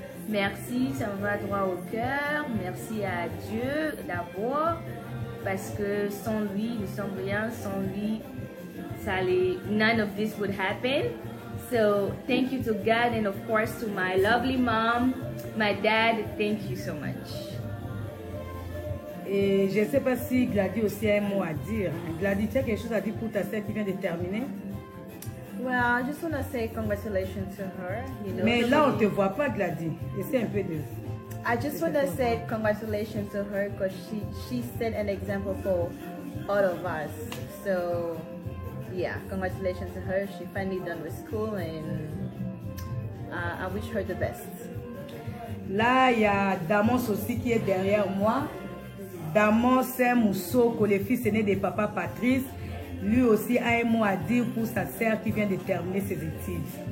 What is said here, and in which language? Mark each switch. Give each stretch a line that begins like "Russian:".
French: Merci, ça me va droit au cœur. Merci à Dieu d'abord, parce que sans lui, nous sommes rien. Sans lui,
English: none of this would happen. So thank you to God, and of course to my lovely mom, my dad. Thank you so much.
French: Et je ne sais pas si Gladys aussi a un mot à dire. Gladys, tu as quelque chose à dire pour ta sœur qui vient de terminer?
English: Well, I just want to say congratulations to her. You know,
French: mais là, on ne te voit pas, Gladys. Essaie un peu de...
English: I just want to say congratulations to her because she set an example for all of us. So, yeah, congratulations to her. She finally done with school, and I wish her the best.
French: Là, il y a Damos aussi qui est derrière moi. Damos, c'est Moussoko, le fils aîné de papa Patrice. Lui aussi a un mot à dire pour sa sœur qui vient de terminer ses études.